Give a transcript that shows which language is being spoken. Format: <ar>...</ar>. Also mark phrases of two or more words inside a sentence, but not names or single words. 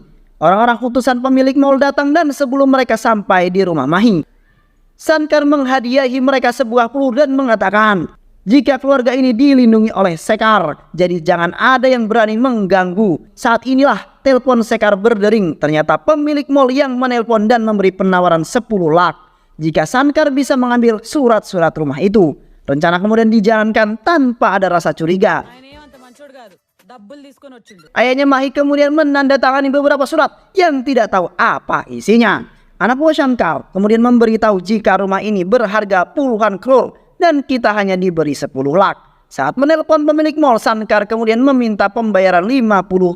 <id>Orang-orang utusan pemilik mall datang dan sebelum mereka sampai di rumah Mahi, Shankar menghadiahi mereka sebuah peluru dan mengatakan, jika keluarga ini dilindungi oleh Sekar. Jadi jangan ada yang berani mengganggu. Saat inilah telepon Sekar berdering. Ternyata pemilik mal yang menelpon dan memberi penawaran 10 lak jika Sankar bisa mengambil surat-surat rumah itu. Rencana kemudian dijalankan tanpa ada rasa curiga.</id> <te>ఆయన ఏమంత మంచోడు కాదు డబ్బులు తీసుకొని వచ్చిండు.</te> <id>Ayahnya Mahi kemudian menandatangani beberapa surat yang tidak tahu apa isinya. Anak buah Sankar kemudian memberitahu jika rumah ini berharga puluhan crore dan kita hanya diberi 10 lak. Saat menelpon pemilik mal, Sankar kemudian meminta pembayaran 50.</id>